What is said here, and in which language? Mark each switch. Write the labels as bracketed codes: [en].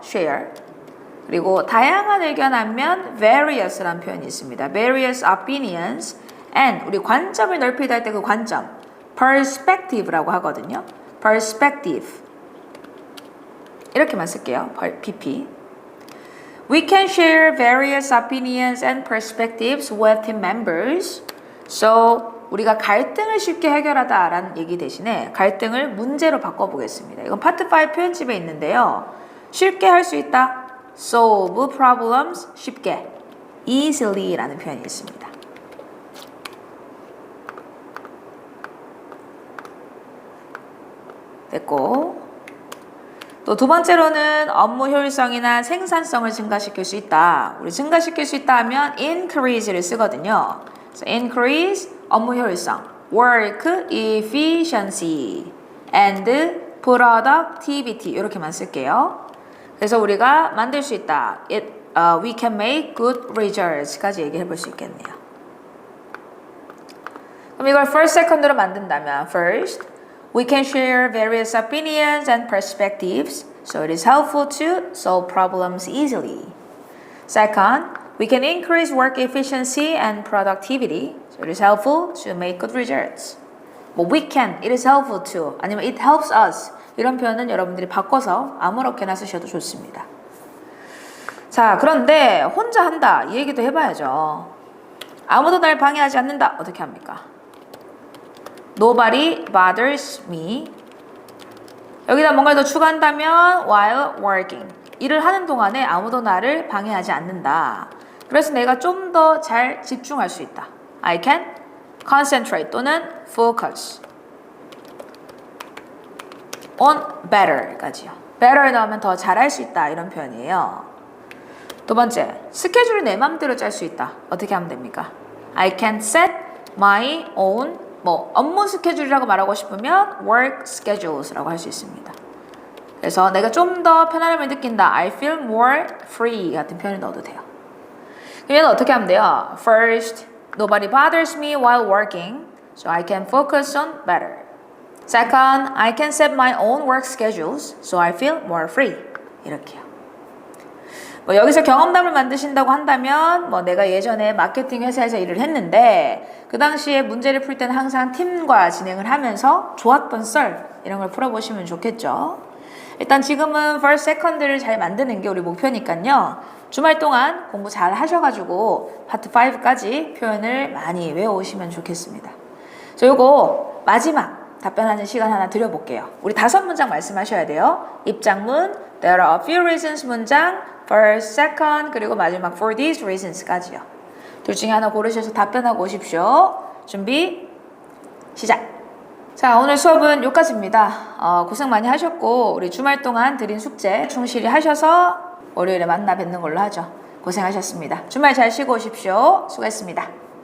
[en] share. [ko] 그리고 다양한 의견 하면 various라는 표현이 있습니다. [en] various opinions and [ko] 우리 관점을 넓히다 할 때 그 관점 perspective라고 하거든요. perspective 이렇게만 쓸게요. pp. [en] We can share various opinions and perspectives with team members. [ko] So 우리가 갈등을 쉽게 해결하다라는 얘기 대신에 갈등을 문제로 바꿔보겠습니다. 이건 파트 5 표현집에 있는데요. 쉽게 할 수 있다. [en] solve problems 쉽게. [ko] easily라는 표현이 있습니다. 됐고, 또 두 번째로는 업무 효율성이나 생산성을 증가시킬 수 있다. 우리 증가시킬 수 있다 하면 increase를 쓰거든요. 그래서 increase 업무 효율성, [en] work efficiency and productivity [ko] 이렇게만 쓸게요. 그래서 우리가 만들 수 있다. [en] We can make good results [ko] 까지 얘기해 볼 수 있겠네요. 그럼 이걸 [en] first, second로 만든다면 first, we can share various opinions and perspectives, so it is helpful to solve problems easily. Second, we can increase work efficiency and productivity, so it is helpful to make good results. [ko] 뭐 we can, [en] it is helpful to, [ko] 아니면 [en] it helps us [ko] 이런 표현은 여러분들이 바꿔서 아무렇게나 쓰셔도 좋습니다. 자, 그런데 혼자 한다 이 얘기도 해봐야죠. 아무도 날 방해하지 않는다 어떻게 합니까? [en] Nobody bothers me. [ko] 여기다 뭔가를 더 추가한다면 [en] while working. [ko] 일을 하는 동안에 아무도 나를 방해하지 않는다. 그래서 내가 좀 더 잘 집중할 수 있다. [en] I can concentrate [ko] 또는 [en] focus on better까지요. [ko] better 넣으면 더 잘할 수 있다 이런 표현이에요. 두 번째, 스케줄을 내 맘대로 짤 수 있다. 어떻게 하면 됩니까? [en] I can set my own [ko] 업무 스케줄이라고 말하고 싶으면 [en] work schedules라고 할 수 있습니다. [ko] 그래서 내가 좀 더 편안함을 느낀다. [en] I feel more free [ko] 같은 표현을 넣어도 돼요. 그럼 얘는 어떻게 하면 돼요? [en] First, nobody bothers me while working, so I can focus on better. Second, I can set my own work schedules, so I feel more free. [ko] 이렇게요. 여기서 경험담을 만드신다고 한다면 내가 예전에 마케팅 회사에서 일을 했는데 그 당시에 문제를 풀 때는 항상 팀과 진행을 하면서 좋았던 썰 이런 걸 풀어보시면 좋겠죠. 일단 지금은 first, second를 잘 만드는 게 우리 목표니까요. 주말 동안 공부 잘 하셔가지고 파트 5까지 표현을 많이 외워오시면 좋겠습니다. 저 요거 마지막 답변하는 시간 하나 드려볼게요. 우리 5문장 말씀하셔야 돼요. 입장문, [en] there are a few reasons [ko] 문장, first, second, 그리고 마지막 [en] for these reasons [ko] 까지요. 둘 중에 하나 고르셔서 답변하고 오십시오. 준비, 시작! 자, 오늘 수업은 여기까지입니다. 고생 많이 하셨고 우리 주말 동안 드린 숙제 충실히 하셔서 월요일에 만나 뵙는 걸로 하죠. 고생하셨습니다. 주말 잘 쉬고 오십시오. 수고했습니다.